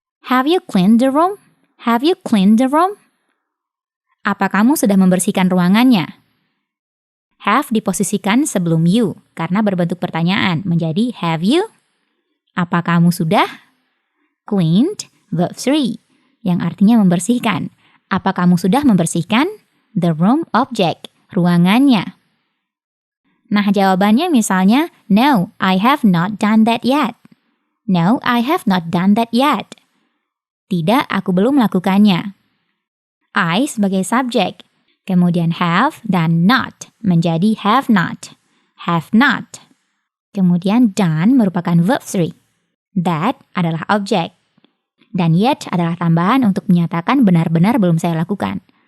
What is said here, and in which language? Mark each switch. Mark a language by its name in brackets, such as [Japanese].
[English] Have you cleaned the room? Have you cleaned the room? [Indonesian] Apa kamu sudah membersihkan ruangannya? Have diposisikan sebelum you, karena berbentuk pertanyaan, menjadi [English] have you? [Indonesian] Apa kamu sudah? Cleaned, verb 3, yang artinya membersihkan. Apa kamu sudah membersihkan? The room object, ruangannya. Nah, jawabannya misalnya, [English] no, I have not done that yet. No, I have not done that yet. [Indonesian] Tidak, aku belum melakukannya. I sebagai subjek, kemudian have dan not menjadi have not. Have not. Kemudian done merupakan verb 3. That adalah objek. Dan yet adalah tambahan untuk menyatakan benar-benar belum saya lakukan.